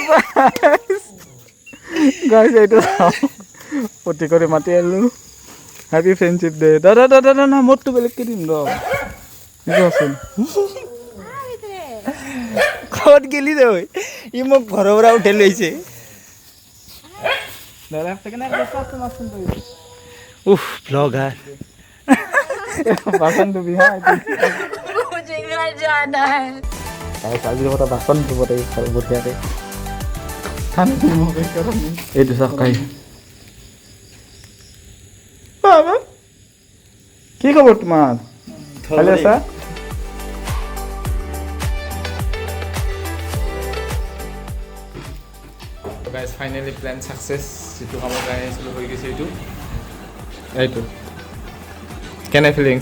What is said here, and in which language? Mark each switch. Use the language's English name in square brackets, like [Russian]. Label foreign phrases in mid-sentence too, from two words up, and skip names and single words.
[Assamese] গাইজ এইটো পতি কৰি মাতি আহিলোঁ [English] Happy friendship day [Assamese] দাদা না মোৰতো বেলেগকৈ দিম ৰ এইটো আছিল ক'ত গেলি তই ই মোক ঘৰৰ পৰা উঠাই লৈছে দাদা সেকেন্ড উফ ব্লগাৰ বাচন ধুবি হা [Hindi] मुझे घर जाना है [Assamese] আজিৰ কথা বাচন ধুব লাগিব বঢ়িয়াকৈ এইটো চাওক কাই কি খবৰ তোমাৰ ভালে আছা গাইজ ফাইনেলি [English] plan success [Assamese] যিটো কামৰ কাৰণে আহিছিলোঁ হৈ গৈছে এইটো কেনে ফিলিংছ